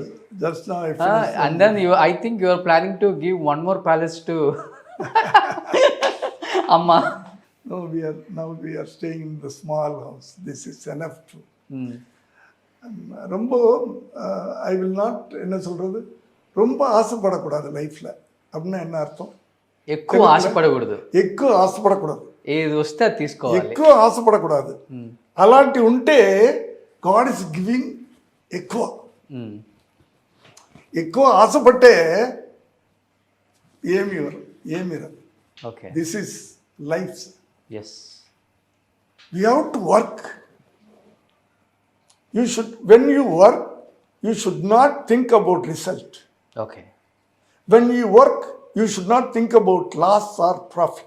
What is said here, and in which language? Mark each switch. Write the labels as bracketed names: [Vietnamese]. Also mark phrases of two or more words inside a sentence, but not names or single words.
[English] Just now I finished. And then I think you are planning to give one more palace to Amma. No, we are staying in the small house. This is enough to. ரொம்ப I will not, [Tamil] என்ன சொல்கிறது, ரொம்ப ஆசைப்படக்கூடாது லைஃப்பில். அப்படின்னா என்ன அர்த்தம்? [Telugu] ఎక్కువ ఆశపడకూడదు, ఎక్కువ ఆశపడకూడదు, ఏది వస్తే అది తీసుకోవాలి. ఎక్కువ ఆశపడకూడదు. అలాంటి ఉంటే [English] God is giving [Telugu] ఎక్కువ. ఎక్కువ ఆశపట్టే ఏమి రాదు. ఓకే. [English] This is life. [Telugu] ఎస్. [English] We have to work. When you work, you should not think about result. ఓకే. When you work, you should not think about loss or profit.